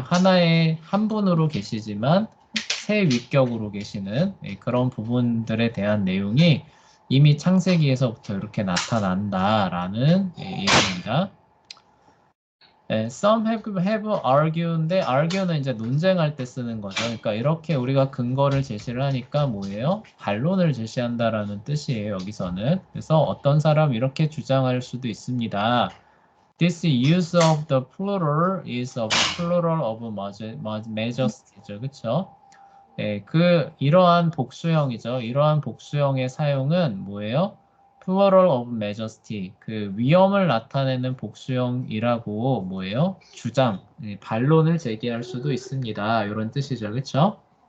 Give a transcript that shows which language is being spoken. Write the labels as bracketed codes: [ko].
[ko] 하나의 한 분으로 계시지만 세 위격으로 계시는 그런 부분들에 대한 내용이 이미 창세기에서부터 이렇게 나타난다라는 얘기입니다. [en] Some have argue [ko] 인데 argue는 이제 논쟁할 때 쓰는 거죠. 그러니까 이렇게 우리가 근거를 제시를 하니까 뭐예요? 반론을 제시한다라는 뜻이에요. 여기서는. 그래서 어떤 사람 이렇게 주장할 수도 있습니다. [en] This use of the plural is a plural of majesty죠. [ko] 그렇죠? 이러한 복수형이죠. 이러한 복수형의 사용은 뭐예요? [en] plural of majesty. [ko] 그 위엄을 나타내는 복수형이라고 뭐예요? 주장, 반론을 제기할 수도 있습니다. 이런 뜻이죠. 그렇죠?